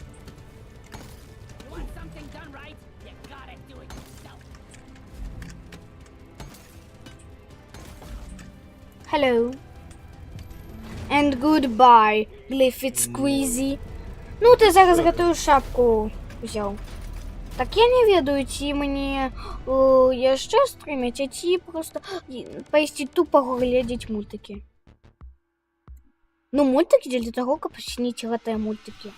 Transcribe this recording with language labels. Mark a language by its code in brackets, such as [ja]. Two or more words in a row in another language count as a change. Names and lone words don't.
[en] Want something done right? You gotta do it yourself. Hello. And goodbye, Gliffit Squeezy. [uk] Ну, ти зараз готую шапку взяв. [be] Так я не ведаю, ці мені яшчэ стрымяць, а ці просто пайсці тупо глядзець мультики. Ну, мультики для того, каб сніць гэтыя мультики.